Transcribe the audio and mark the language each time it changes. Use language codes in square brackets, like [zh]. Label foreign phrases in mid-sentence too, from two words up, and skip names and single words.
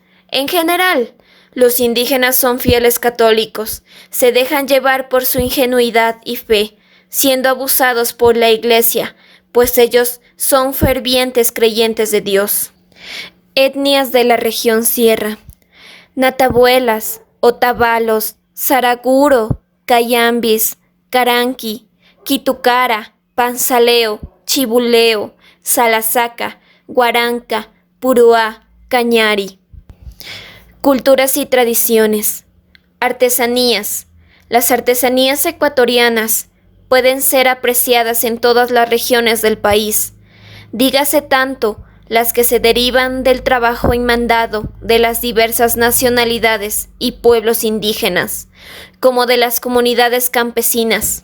[es] En general, Los indígenas son fieles católicos, se dejan llevar por su ingenuidad y fe, siendo abusados por la Iglesia, pues ellos son fervientes creyentes de Dios. Etnias de la región Sierra: Natabuelas, Otavalos, Saraguro, Cayambis, Caranqui, Quitucara, Panzaleo, Chibuleo, Salasaca, Guaranca, Puruá, Cañari. Culturas y tradiciones. Artesanías. Las artesanías ecuatorianas pueden ser apreciadas en todas las regiones del país. Dígase tanto las que se derivan del trabajo inmandado de las diversas nacionalidades y pueblos indígenas, como de las comunidades campesinas.